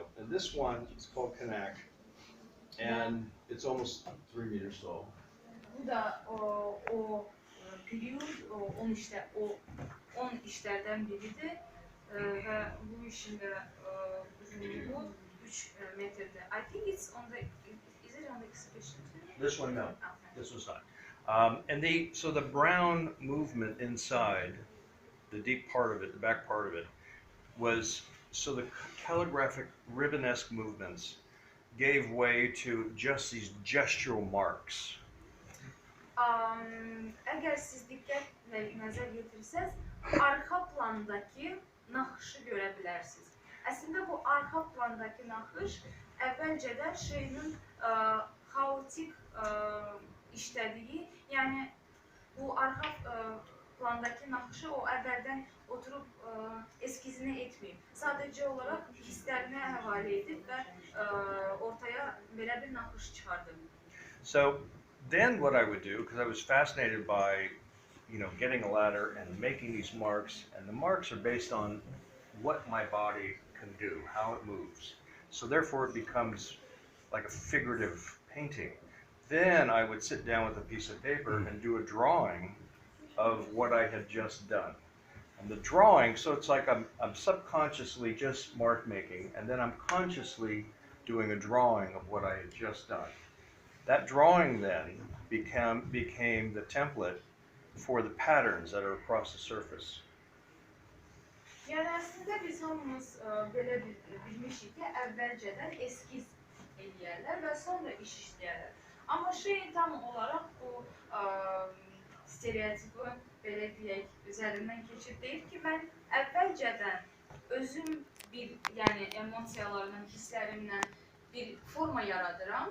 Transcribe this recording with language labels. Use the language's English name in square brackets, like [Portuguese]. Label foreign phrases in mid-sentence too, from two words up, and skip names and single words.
[English] And this one is called Kanak, and it's almost 3 meters tall. [Azerbaijani] Bu da o period, o 10 işlərdən biridir və bu işin də uzunluğu 3 metrdir. [English] I think it's on the, is it on the exhibition too? This one, no. This one's not. So the brown movement inside, the deep part of it, the back part of it, was, so the calligraphic ribbonesque movements gave way to just these gestural marks. [Azerbaijani] Əgər siz diqqətlə nəzər yetirsəz, arxa plandakı naxışı görə bilərsiniz. Əslində bu arxa plandakı naxış əvvəlcədən Şeynin xaotik işlədiyi, yəni bu arxa plandakı naxışı o əvvəldən oturub eskizini etməyib. Sadəcə olaraq hisslərinə həvalə edib və ortaya belə bir naxış çıxardı. [English] So then what I would do, because I was fascinated by, getting a ladder and making these marks, and the marks are based on what my body can do, how it moves. So therefore it becomes like a figurative painting. Then I would sit down with a piece of paper and do a drawing of what I had just done. And the drawing, so it's like I'm subconsciously just mark making, and then I'm consciously doing a drawing of what I had just done. That drawing then became the template for the patterns that are across the surface. [Azerbaijani] Yəni əslində biz hamımız belə bilmişik ki, əvvəlcədən eskiz eləyərlər və sonra iş işləyərlər. Amma Şeyin tam olaraq bu stereotipi belə deyək, üzərindən keçib deyir ki, mən əvvəlcədən özüm yəni emosiyalarımla, hisslərimlə bir forma yaradıram.